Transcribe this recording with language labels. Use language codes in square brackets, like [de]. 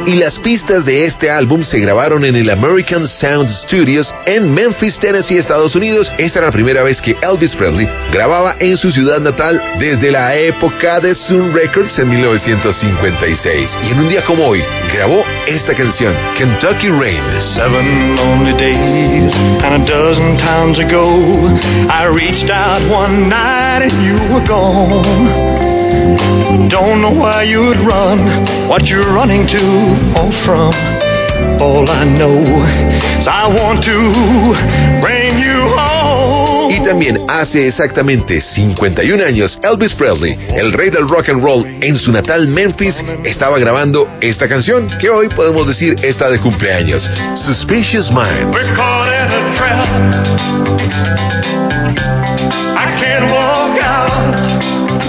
[es] Y las pistas de este álbum se grabaron en el American Sound Studios en Memphis, Tennessee, Estados Unidos. Esta era la primera vez que Elvis Presley grababa en su ciudad natal desde la época de Sun Records en 1956. Y en un día como hoy, grabó esta canción, Kentucky Rain. [en] 7 lonely days and a dozen towns ago, I reached out one night and you were gone. Don't know why you'd run, what you're running to or from. All I know is I want to bring you home. [es] Y también hace exactamente 51 años, Elvis Presley, el rey del rock and roll en su natal Memphis, estaba grabando esta canción que hoy podemos decir está de cumpleaños, Suspicious Minds. [en] We're caught in a trap, I can't walk out.